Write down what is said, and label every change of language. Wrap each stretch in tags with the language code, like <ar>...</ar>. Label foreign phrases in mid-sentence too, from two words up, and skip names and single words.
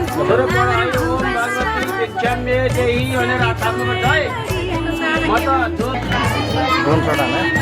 <ne>तर पढाइ</ne> <sa>ओम भगवती भिक्षाम्ये देहि</sa> <ne>भनेर हात थाप्नुपर्छ है म त</ne> <en>drone shot</en> <ne>हाल्न</ne>